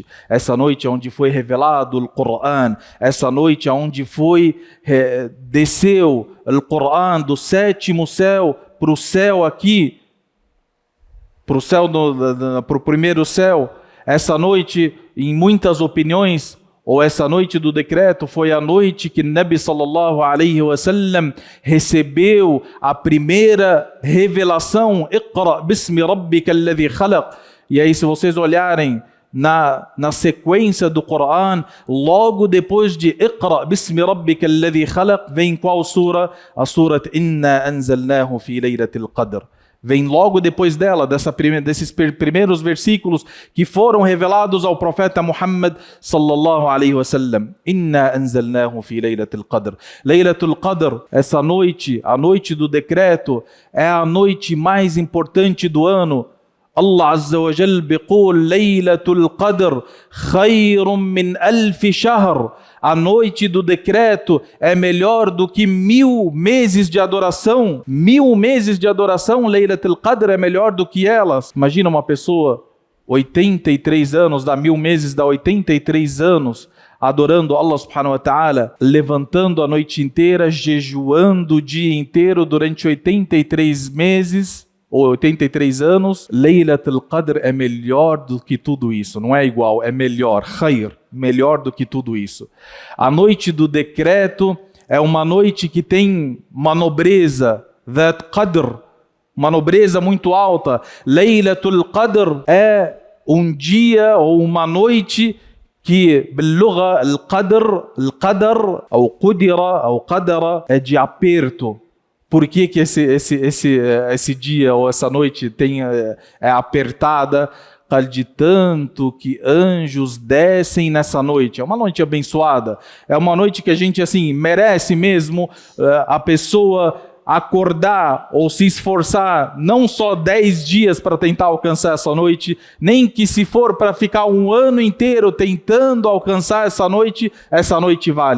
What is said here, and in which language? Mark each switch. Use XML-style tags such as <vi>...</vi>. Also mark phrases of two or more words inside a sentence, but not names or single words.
<pt>Essa noite é onde foi revelado o Coran, essa noite é onde desceu o Coran do 7º céu para o céu aqui, para o primeiro céu. Essa noite, em muitas opiniões, ou essa noite do decreto, foi a noite que Nabi</pt> <ar>صلى الله عليه وسلم</ar> <pt>recebeu a primeira revelação,</pt> <ar>اقرأ باسم ربك الذي خلق.</ar> <pt>E aí, se vocês olharem na sequência do Coran, logo depois de</pt> <ar>اقرأ باسم ربك الذي خلق,</ar> <pt>vem qual sura? A sura</pt> <ar>إنا أنزلناه في ليلة القدر.</ar> <pt>Vem logo depois desses primeiros versículos que foram revelados ao profeta Muhammad</pt> <ar>صلى الله عليه وسلم. إنا أنزلناه في ليلة القدر. ليلة القدر,</ar> <pt>essa noite, a noite do decreto, é a noite mais importante do ano.</pt> <ar>الله عز وجل بقول ليلة القدر خير من ألف شهر.</ar> <pt>A noite do decreto é melhor do que 1000 meses de adoração. 1000 meses de adoração,</pt> <ar>ليلة القدر</ar> <pt>é melhor do que elas. Imagina uma pessoa, 83 anos, dá 1000 meses, dá 83 anos, adorando Allah</pt> <ar>سبحانه وتعالى,</ar> <pt>levantando a noite inteira, jejuando o dia inteiro durante 83 meses, ou 83 anos.</pt> <ar>ليلة القدر</ar> <pt>é melhor do que tudo isso, não é igual, é melhor, khair, melhor do que tudo isso. A noite do decreto é uma noite que tem uma nobreza,</pt> <ar>ذات قدر,</ar> <pt>uma nobreza muito alta.</pt> <ar>ليلة القدر</ar> <pt>é um dia ou uma noite que,</pt> <ar>باللغة القدر أو قدر أو قدر,</ar> <pt>é de aperto. Por que esse dia ou essa noite é apertada? De tanto que anjos descem nessa noite. É uma noite abençoada. É uma noite que a gente merece mesmo a pessoa acordar ou se esforçar não só 10 dias para tentar alcançar essa noite, nem que se for para ficar um ano inteiro tentando alcançar essa noite vale.</pt>